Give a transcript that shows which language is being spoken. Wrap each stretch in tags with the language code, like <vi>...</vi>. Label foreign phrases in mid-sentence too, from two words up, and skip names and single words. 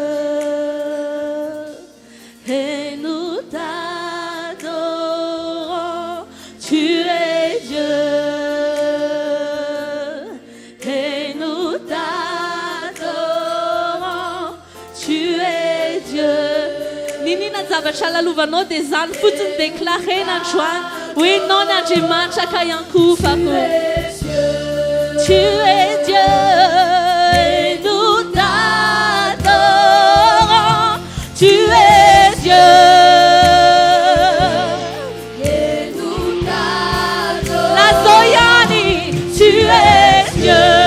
<fr>Et nous t'adorons, tu es Dieu. Et nous t'adorons, tu es Dieu.</fr> <mg>Nini na zavatra lalovanao dia izany fotsiny déclarena androany hoe ianao ny Andriamanitra ka iankofako.</mg> <fr>Tu es Dieu, et nous t'adorons, tu es Dieu. Et nous t'adorons. La Zoyani, tu es Dieu.</fr>